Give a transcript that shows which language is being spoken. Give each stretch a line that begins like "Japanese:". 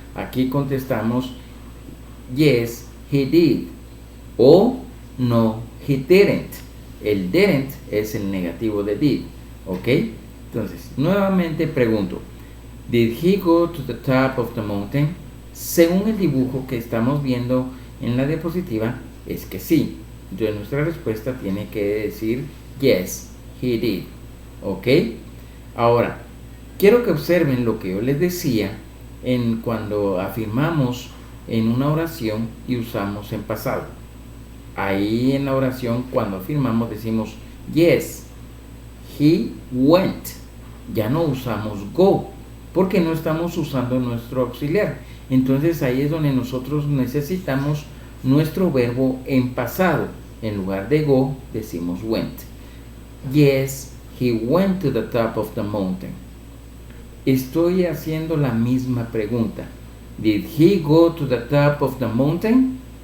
Spanish: Aquí contestamos
English: yes, he did,
Spanish: o
English: no, he didn't.
Spanish: El didn't es el negativo de did, ¿ok? Entonces, nuevamente pregunto,
English: did he go to the top of the mountain?
Spanish: Según el dibujo que estamos viendo en la diapositiva, es que sí. Entonces nuestra respuesta tiene que decir
English: yes, he did,
Spanish: ¿ok? Ahora, quiero que observen lo que yo les decía en cuando afirmamos en una oración y usamos en pasado. Ahí en la oración, cuando afirmamos, decimos
English: yes, he went.
Spanish: Ya no usamos go, porque no estamos usando nuestro auxiliar. Entonces ahí es donde nosotros necesitamos nuestro verbo en pasado. En lugar de go, decimos went.
English: Yes, he went to the top of the mountain.
Spanish: Estoy haciendo la misma pregunta.
English: Did he go to the top of the mountain?